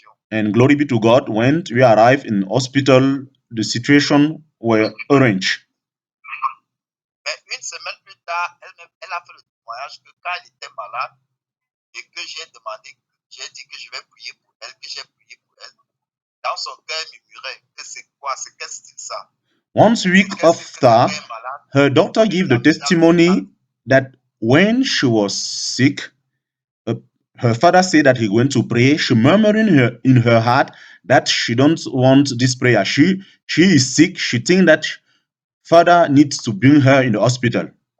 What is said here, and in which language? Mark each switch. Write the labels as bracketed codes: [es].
[en] And glory be to God, when we arrived in hospital, the situation were arranged. [fr] Une semaine plus tard, elle a fait le témoignage que quand elle était malade et que j'ai dit que je vais prier pour elle, que j'ai prié pour elle, dans son cœur, elle murmurait que c'est quoi, c'est qu'est-ce que c'est ça? [en] 1 week after, her daughter gave the testimony that when she was sick, her father said that he went to pray. She murmured in her heart that she don't want this prayer. She is sick. She thinks that father needs to bring her in the hospital.